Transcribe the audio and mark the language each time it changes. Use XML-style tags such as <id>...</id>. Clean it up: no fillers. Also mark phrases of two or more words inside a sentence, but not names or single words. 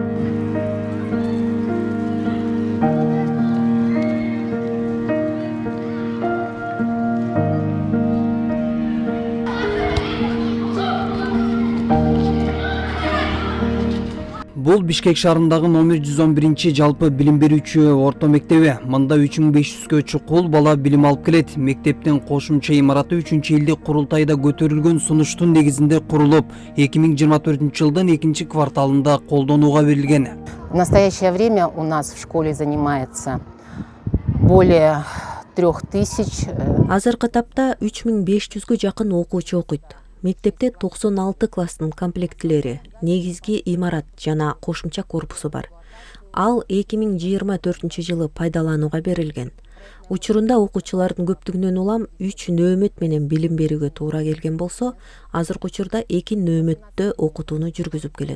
<ky>Бул Бишкек шаарындагы номер 111 жалпы билим берүүчү орто мектеби. Мында 3500гө чукул бала билим алып келет. Мектептин кошумча имараты 3-элдик курултайда көтөрүлгөн сунуштун негизинде курулуп, 2024-жылдын 2-кварталында колдонууга берилген.</ky> <ru>В настоящее время у нас в школе занимается более 3000.</ru> <ky>Азыркы тапта 3500гө жакын окуучу окуйт. Мектепте 96 класстын комплектилери, негизги имарат жана кошумча корпусу бар. Ал 2024-жылы пайдаланууга берилген. Учурунда окуучулардын көптүгүнөн улам 3 нөөмөт менен билим берүүгө туура келген болсо, азыркы учурда 2 нөөмөттө окутууну жүргүзүп келет.</ky>